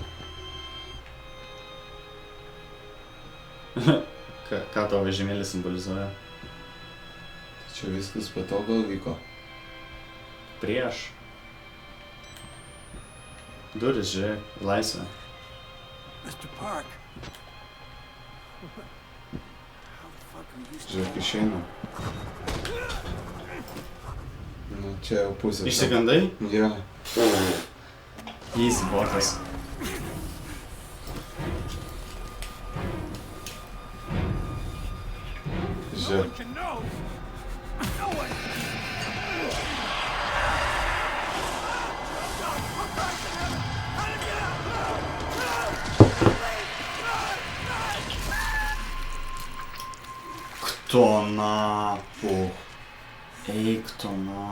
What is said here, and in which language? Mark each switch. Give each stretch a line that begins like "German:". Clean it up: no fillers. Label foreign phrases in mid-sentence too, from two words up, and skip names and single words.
Lithuanian: Ką tavo vežimėlis simbolizuoja? Čia viskas po to gal vyko. Prieš. Duris, žiūrėk, į laisvę.
English: Mr. Park. How the fuck are you
Lithuanian: Žiūrėk, išeina. Nu, čia jau pusė. Išsigandai? Jo. Easy botas.
English: No
Lithuanian: Žiūrėk.
English: one can know. No one.
Russian: Кто нахуй?
Lithuanian: Eik tu na.